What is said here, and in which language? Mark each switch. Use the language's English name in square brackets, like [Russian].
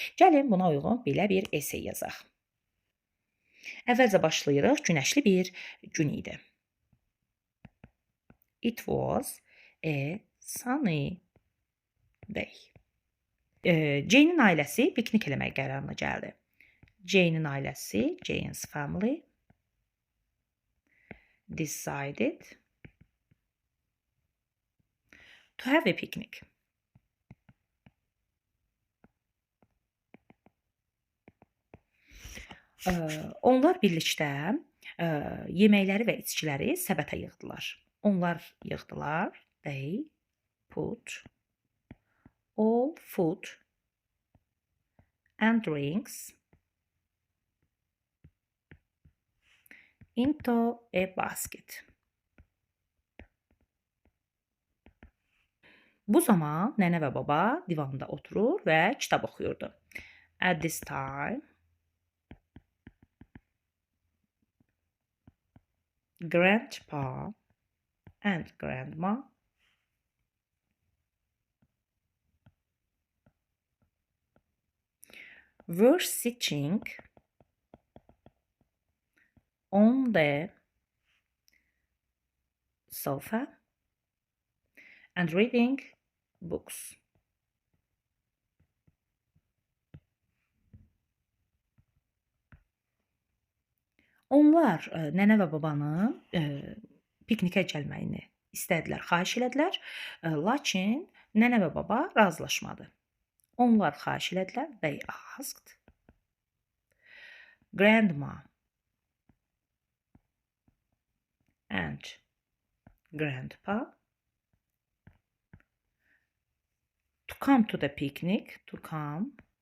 [Azerbaijani] Gəlin buna uyğun belə bir essey yazaq. Əvvəlcə başlayırıq. Günəşli bir gün idi. [English] It was a sunny day. [Azerbaijani] Jane'in ailəsi piknik eləmək qərarına gəldi. Jane'in ailəsi, [English] Jane's family decided to have a picnic. [Azerbaijani] Onlar birlikdə yeməkləri və içkiləri səbətə yığdılar. Onlar yığdılar. [English] They put all food and drinks into a basket. [Azerbaijani] Bu zaman nənə və baba divanda oturur və kitab oxuyurdu. [English] At this time, Grandpa and grandma were sitting on the sofa and reading books. [Azerbaijani] Onlar nənə və babanın piknikə gəlməyini istədilər, xahiş elədilər. Lakin nənə və baba razılaşmadı. Onlar xahiş elədilər. [English] They asked grandma and grandpa to come to the picnic, to come.